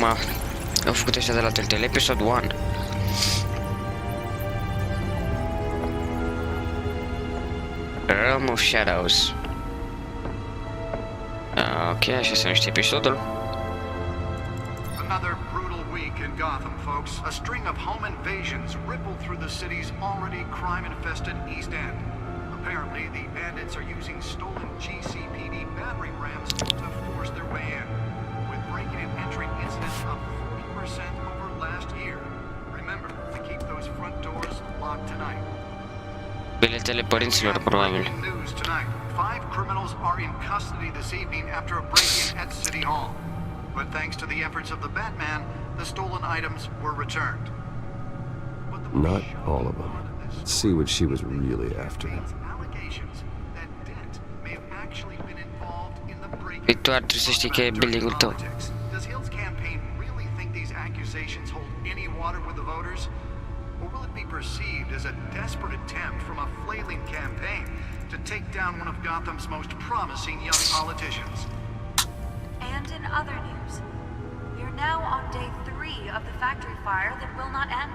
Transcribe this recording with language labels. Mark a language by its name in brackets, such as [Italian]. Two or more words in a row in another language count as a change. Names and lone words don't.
[Romanian] Au făcut ăștia de la TELLTALE, episode 1. Realm of Shadows. Ok, așa se numește episodul. [English] Another brutal week in Gotham, folks. A string of home invasions rippled through the city's already crime-infested East End. Apparently, the bandits are using stolen GCPD battering rams to force their way in, with breaking and entering incidents up 40% over last year. Remember to keep those front doors locked tonight. [Romanian] Biletele părinților, probabil. [English] News tonight. 5 criminals are in custody this evening after a break-in at City Hall. But thanks to the efforts of the Batman, the stolen items were returned. Not all of them. Let's see what she was really after. [Romanian] Păi tu ar trebui să știi că e building-ul tău. [English] Does Hill's campaign really think these accusations hold any water with the voters? Or will it be perceived as a desperate attempt from a flailing campaign to take down one of Gotham's most promising young politicians? And in other news, we are now on day 3 of the factory fire that will not end.